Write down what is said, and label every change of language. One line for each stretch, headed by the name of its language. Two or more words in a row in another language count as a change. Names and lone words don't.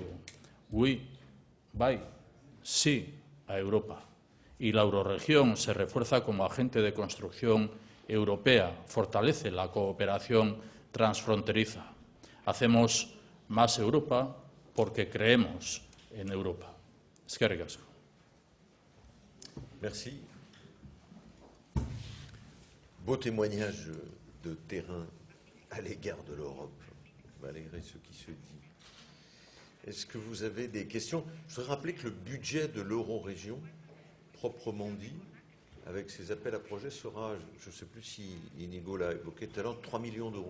Spanish: Bai, sí a Europa. Y la euroregión se refuerza como agente de construcción europea, fortalece la cooperación transfronteriza. Hacemos más Europa porque creemos en Europa.
Basque: Eskerrik asko.
French: Merci. Beau témoignage de terrain à l'égard de l'Europe, malgré ce qui se dit. Est-ce que vous avez des questions? Je voudrais rappeler que le budget de l'euro-région, proprement dit, avec ses appels à projets, sera, je ne sais plus si Inigo l'a évoqué tout à l'heure, 3 millions d'euros.